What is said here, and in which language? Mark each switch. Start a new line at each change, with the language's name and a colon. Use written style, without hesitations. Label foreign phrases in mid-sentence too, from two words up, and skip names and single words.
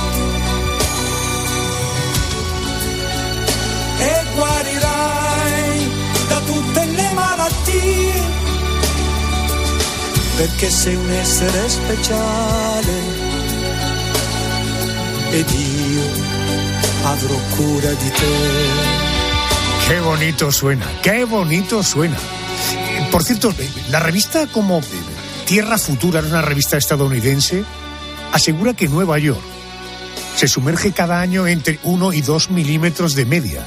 Italian: E guarirai da tutte le malattie, perché sei un essere speciale ed io avrò cura di te.
Spanish: Qué bonito suena, qué bonito suena. Por cierto, la revista como Tierra Futura, es una revista estadounidense, asegura que Nueva York se sumerge cada año entre 1 y 2 milímetros de media.